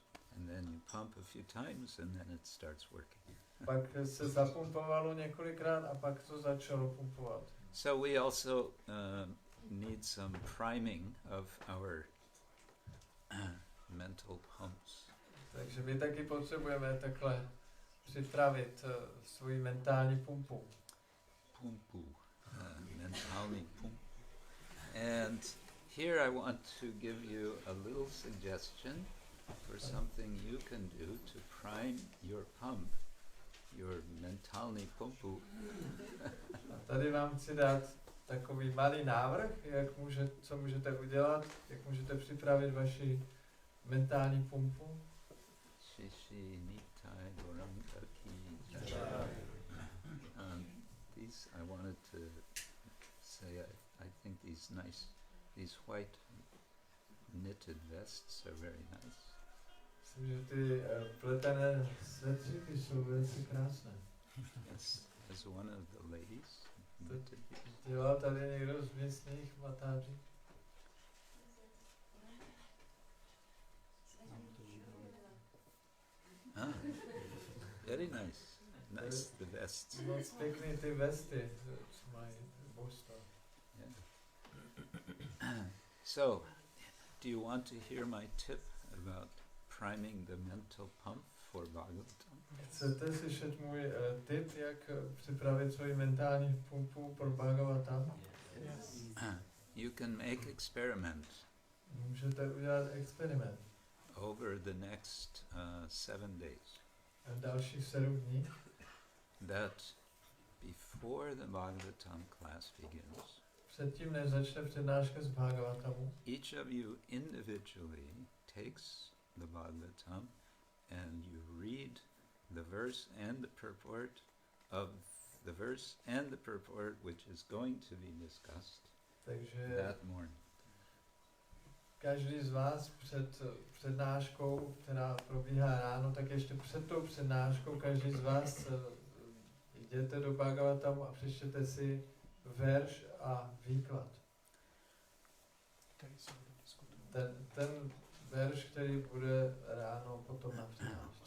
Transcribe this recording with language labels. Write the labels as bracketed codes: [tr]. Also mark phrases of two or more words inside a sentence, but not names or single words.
[en] And then you pump a few times and then it starts working. [cs] Pak se zapumpovalo několikrát a pak to začalo pumpovat. [en] So we also need some priming of our mental pumps. [cs] Takže my taky potřebujeme takhle připravit svoji mentální pumpu. Mentální pump. [en] And here I want to give you a little suggestion for something you can do to prime your pump, your [cs] mentální pumpu. A tady vám chci dát takový malý návrh, co můžete udělat, jak můžete připravit vaši mentální pumpu. [en] These I wanted to say, I think these white knitted vests are very nice. [cs] Myslím, že ty pletené svetříky jsou velice krásné. [en] As one of the ladies knitted these. [cs] Dělal tady někdo z místních matáří? [en] Very nice. Nice, the vests. [cs] Moc pěkný ty vesty, co mají božstva. [en] Yeah. So, do you want to hear my tip about priming the mental pump for Bhagavatam? [cs] Chcete slyšet můj tip, jak připravit svoji mentální pumpu pro Bhagavatam? [en] Yes. You can make experiment. [cs] Můžete udělat experiment. [en] Over the next 7 days. [cs] Dalších 7 dní. [en] That before the Bhagavatam class begins, [cs] Předtím, než začne přednáška z Bhagavatamu, [en] each of you individually takes the Bhagavatam and you read the verse and the purport of the verse and the purport which is going to be discussed that morning. [cs] Každý z vás před přednáškou, která probíhá ráno, tak ještě před tou přednáškou každý z vás jděte do Bhagavatamu a přečtěte si verš a výklad. Ten verš, který bude ráno potom na přednášce.